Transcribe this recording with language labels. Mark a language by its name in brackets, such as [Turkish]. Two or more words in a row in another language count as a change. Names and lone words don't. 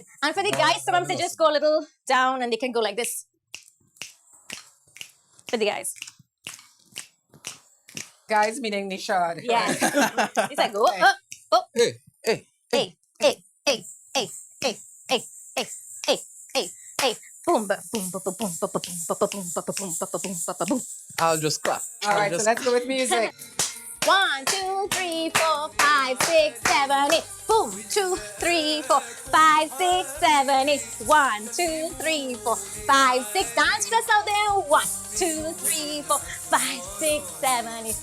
[English] And for the guys, sometimes they just go a little down and they can go like this. For the guys. Guys, meaning Nishard. Yeah. It's like, oh, oh. Hey, hey. Hey, hey, hey, hey, hey, hey, hey, hey, hey, hey. Boom, ba, boom, ba, ba, boom, ba, ba, boom, ba, ba, boom, ba, ba, boom, ba, ba, boom, ba, ba, boom. I'll just clap. All right, so let's go with music. 1, 2, 3, 4, 5, 6, 7, 8. Boom, 2, 3, 4, 5, 6, 7, 8. 1, 2, 3, 4, 5, 6. Dance just out there. 1, 2, 3, 4, 5, 6, 7, 8.